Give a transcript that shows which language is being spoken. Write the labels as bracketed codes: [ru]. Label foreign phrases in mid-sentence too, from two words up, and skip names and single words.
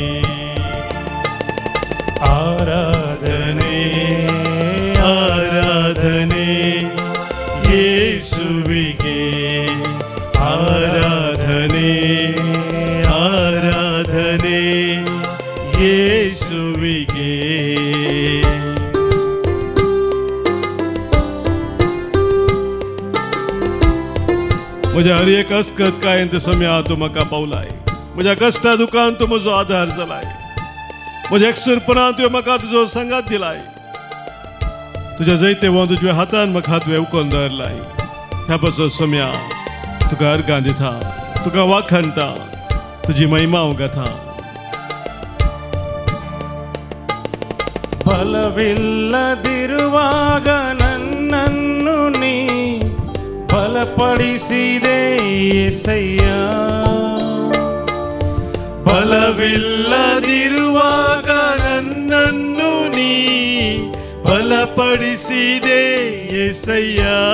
[kn] ಆರಾಧನೆ ಆರಾಧನೆ ಯೇಸುವಿಗೆ. ಆರಾಧನೆ ಆರಾಧನೆ ಯೇಸುವಿಗೆ. [kok] म्हज्या हर एक अस्कत कायंत सम्या तूं म्हाका पावलाय. म्हज्या कश्टा दुखांत तूं म्हजो आधार जालाय. म्हज्या एकसुरपणांत तुवें म्हाका तुजो संगात दिलाय. तुज्या जैते वो तुज्या हातान म्हाका तुवें उखलून दवरलाय. ह्या पासो सम्या तुका अर्गां दिता, तुका वाखणटा, तुजी महिमा हांव गाता. [kn] ಬಲವಿಲ್ಲದಿರುವಾಗ ನನ್ನನ್ನು ನೀ ಬಲಪಡಿಸಿದೆ యేసయ్ಯ. ಬಲವಿಲ್ಲದಿರುವಾಗ ನನ್ನನ್ನು ನೀ ಬಲಪಡಿಸಿದೆ యేసయ్య.